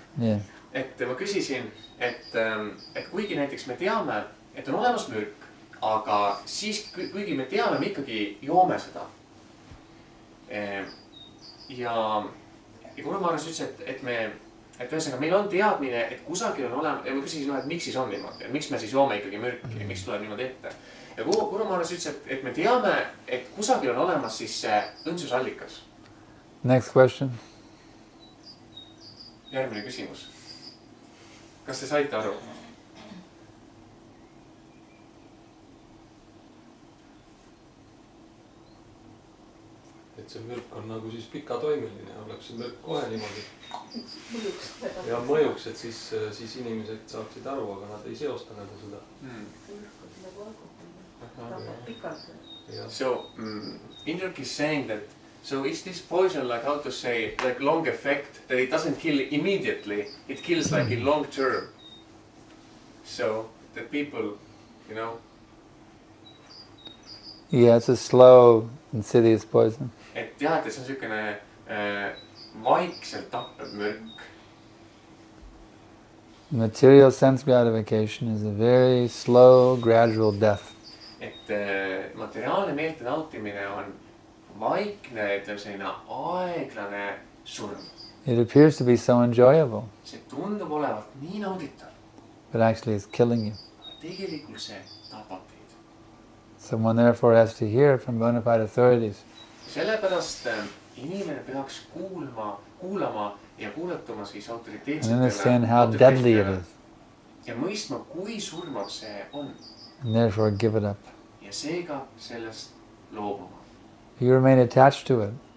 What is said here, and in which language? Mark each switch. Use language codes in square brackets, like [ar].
[en] Yeah. [et] Et ma küsisin, et kuigi näiteks me teame, et on olemas mürk, aga siis kuigi me teame, me ikkagi joome seda. Ja kuna ma ütlesin, et ühesõnaga meil on teadmine, et kusagil on olemas, ja ma küsisin, et miks siis on niimoodi, et miks me siis joome ikkagi mürki, miks tuleb niimoodi ette. Ja kuna ma ütlesin, et me teame, et kusagil on olemas siis see õndsusallikas. [en] Next question. [et] Järgmine küsimus. Kas te saite aru? Et see mürk on nagu siis pikatoimeline, oleks see mürk kohe niimoodi. Ja mõjuks, et siis inimesed saaksid aru, aga nad ei seosta nende seda. [en] So, Indrek is saying that, so is this poison like, how to say, like long effect, that it doesn't kill immediately, it kills like in long term. So, that people, you know. Yeah, it's a slow, insidious poison. [et] Et jah, et see on siukene vaikselt tappev mürk. [en] Material sense gratification is a very slow, gradual death. [et] Et materiaalne meelte nautimine on vaikne, ütleme selline aeglane surm. [en] It appears to be so enjoyable, [et] See tundub olevat nii nauditav, [en] but actually it's killing you. [et] aga tegelikult see tapab teid. [en] So one therefore has to hear from bona fide authorities. [et] Sellepärast inimene peaks kuulama ja kuulatuma siis [en] And understand how deadly it is. [et] Ja mõistma, kui surmav see on. [en] And therefore give it up. [et] Ja seega sellest loobuma. [en] If you remain attached to it,